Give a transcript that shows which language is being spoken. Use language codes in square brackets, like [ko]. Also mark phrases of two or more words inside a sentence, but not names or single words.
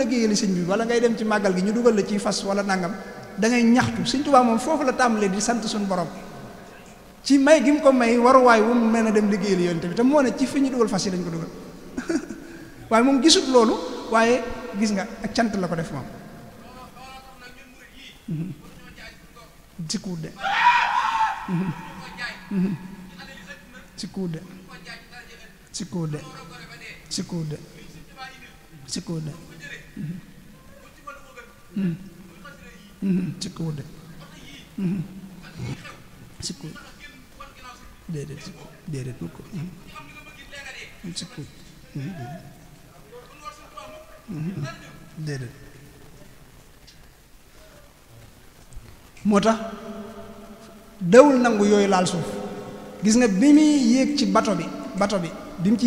[wo] liggéeyal sëñ bi wala ngay dem ci màggal gi ñu dugal la ci fas wala nangam da ngay ñaxtu Sëñ Tuubaa moom foofu la tàmbalee di sant suñu borom ci may gi mu ko may waruwaay wu mu mel ne dem liggéeyal yoon tamit te moo ne ci fi ñu dugal fas yi lañ ko dugal waaye moom gisut loolu waaye gis nga ak cant la ko def moom sikkuut de sikkuut de sikkuut de sikkuut de sikkuut de sikkuut de sikkuut déedéet sikkuut déedéet mukk sikkuut déedéet moo tax dawul nangu yooyu laal suuf gis nga bi muy yéeg ci bato bi bi mu ci